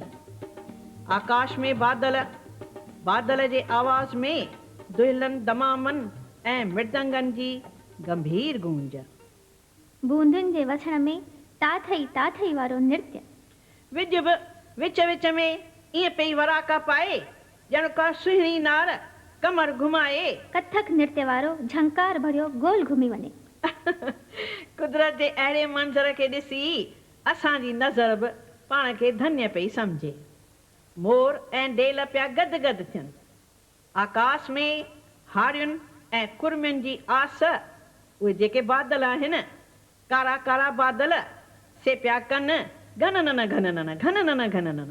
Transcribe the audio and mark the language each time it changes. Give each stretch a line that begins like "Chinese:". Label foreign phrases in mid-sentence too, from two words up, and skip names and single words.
Sindhi: आकाश में बादल, बादल जे आवाज़ में दुहिलनि दमामनि ऐं मृदंगनि जी गंभीर गूंज। बूंदुनि जे वसण में ताथई वारो नृत्य। विज बि विच विच में ईअं पई वराका पाए, ॼण का सुहिणी नार कमर घुमाए। कथक नृत्य वारो झंकार भरियो गोल घुमी वञे। कुदरत जे अहिड़े मंज़र खे ॾिसी असांजी नज़र बि पाण खे धन्य पई सम्झे। मोर ऐं डेल पिया गदगद थियनि। आकाश में हारियुनि ऐं कुरमियुनि जी आस, उहे जेके बादल आहिनि, कारा कारा बादल से पिया कनि घनन घनन घनन घनन।